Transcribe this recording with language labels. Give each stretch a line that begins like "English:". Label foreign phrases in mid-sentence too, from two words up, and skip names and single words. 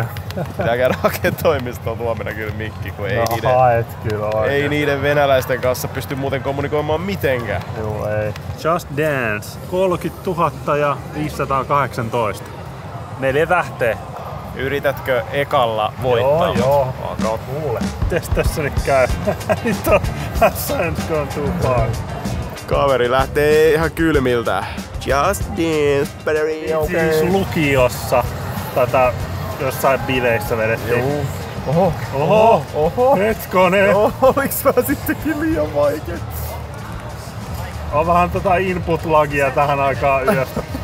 Finnish: Pitää käydä hakee toimistoon huomenna kyllä mikki, kun ei niiden venäläisten kanssa pysty muuten kommunikoimaan mitenkään. Joo, ei.
English: Just Dance,
Finnish: 30 000 ja 518. 4 tähteä. Yritätkö ekalla voittaa? Joo. Kuule. Mites tässä nyt käy? Nyt on
English: Science gone too far.
Finnish: Kaveri lähtee ihan kylmiltä.
English: Just Dance, battery, okay.
Finnish: Siis lukiossa tätä jossain bileissä vedettiin. Oho. Hetkonen. Oliks mä sittenkin liian vaikea? On vähän input-lagia tähän aikaan yöstä.